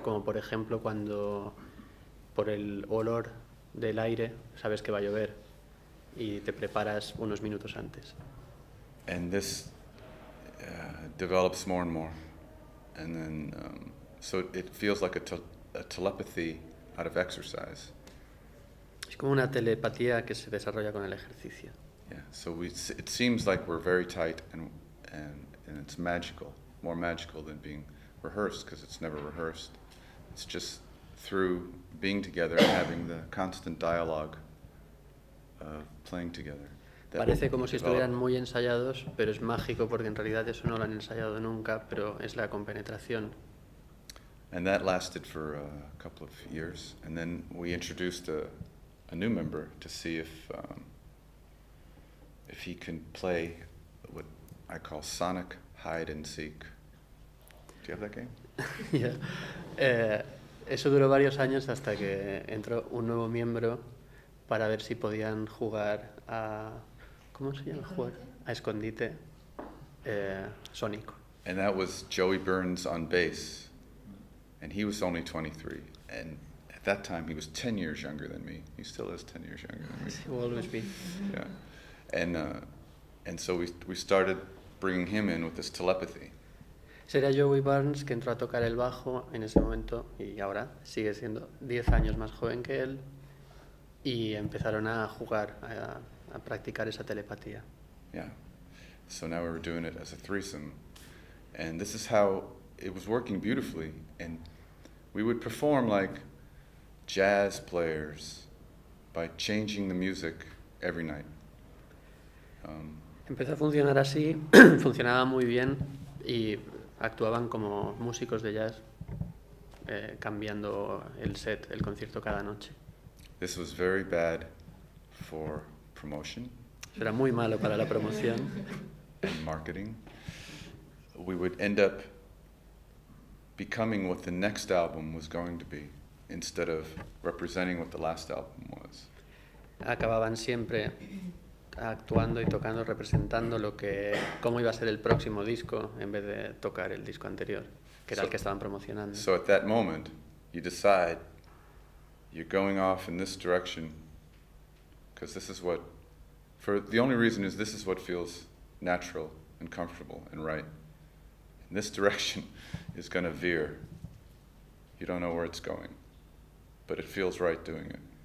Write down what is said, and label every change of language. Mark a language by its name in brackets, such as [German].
[Spanish] Como por ejemplo cuando por el olor del aire sabes que va a llover y te preparas unos minutos antes. [English] And this develops more and more. And then, so it feels like a telepathy out of exercise. [Spanish] Es como una telepatía que se desarrolla con el ejercicio. [English] Yeah, so it seems like we're very tight and it's magical, more magical than being rehearsed, because it's never rehearsed. It's just through being together and having the constant dialogue of playing together. [Spanish] Parece como si estuvieran muy ensayados, pero es mágico porque en realidad eso no lo han ensayado nunca, pero es la compenetración. [English] And that lasted for a couple of years, and then we introduced a new member to see if he can play what I call sonic hide and seek. Do you have that game? Yeah. [Spanish] Eso duró varios años hasta que entró un nuevo miembro para ver si podían jugar a... ¿Cómo se llama? Jugar a escondite sónico. [English] And that was Joey Burns on bass, and he was only 23, and at that time he was 10 years younger than me. He still is 10 years younger than me. He will always be. Yeah, and so we started bringing him in with this telepathy. [Spanish] Sería Joey Burns que entró a tocar el bajo en ese momento y ahora sigue siendo 10 años más joven que él y empezaron a jugar, a practicar esa telepatía. [English] Yeah, so now we were doing it as a threesome, and this is how it was working beautifully, and we would perform like jazz players by changing the music every night. [Spanish] Empezó a funcionar así, funcionaba muy bien y actuaban como músicos de jazz, cambiando el set, el concierto cada noche. [English] This was very bad for promotion. [Spanish] Eso era muy malo para la promoción. [English] And marketing. We would end up becoming what the next album was going to be, instead of representing what the last album was. [Spanish] Acababan siempre actuando y tocando, representando cómo iba a ser el próximo disco en vez de tocar el disco anterior, que era el que estaban promocionando. [English] So at that moment, you decide you're going off in this direction, because this is what, the only reason is this is what feels natural and comfortable and right. And this direction is going to veer. You don't know where it's going, but it feels right doing it.